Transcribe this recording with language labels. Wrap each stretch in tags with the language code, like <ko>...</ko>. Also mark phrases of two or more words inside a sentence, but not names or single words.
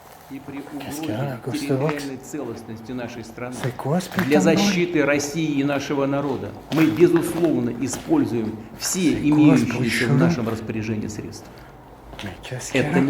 <ru>и при</ru> <fr>Qu'est-ce qu'il y a là,</fr> <ru>угрозе</ru> <fr>Ghost Box?</fr> <ru>территориальной целостности нашей страны,</ru> <fr>C'est quoi ce putain</fr> <ru>для</ru> <fr>de bruit?</fr> <ru>защиты России и нашего народа, мы, безусловно, используем все</ru> <fr>C'est quoi ce bruit</fr> <ru>имеющиеся в</ru> <fr>chelou?</fr> <ru>нашем распоряжении средства.</ru> <fr>Mais qu'est-ce qu'il y a</fr> <ru>Это</ru> <fr>là?</fr>